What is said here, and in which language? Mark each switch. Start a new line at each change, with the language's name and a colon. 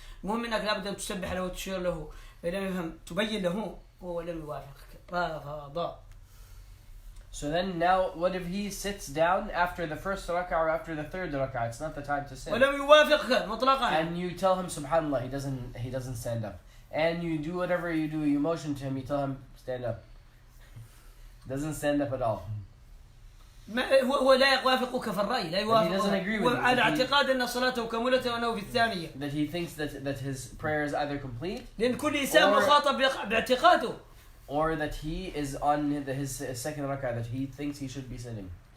Arabic: المهم أنك لابد أن تسبح له وتشير له فلم يفهم تبين له وهو لم يوافقك. رافض.
English: So then now, what if he sits down after the first rak'ah or after the third rak'ah? It's not the time to sit. And you tell him subhanallah, he doesn't stand up. And you do whatever you do, you motion to him, you tell him stand up. Doesn't stand up at all.
Arabic: هو لا يوافقك في الرأي لا يوافق.
English: He doesn't agree with you.
Arabic: على اعتقاد أن صلاته كملت وأنه في الثانية.
English: That he thinks that his prayer is either complete.
Arabic: لأن كل إنسان مخاطب باعتقاده.
English: Or that he is on his second rak'ah, that he thinks he should be sitting.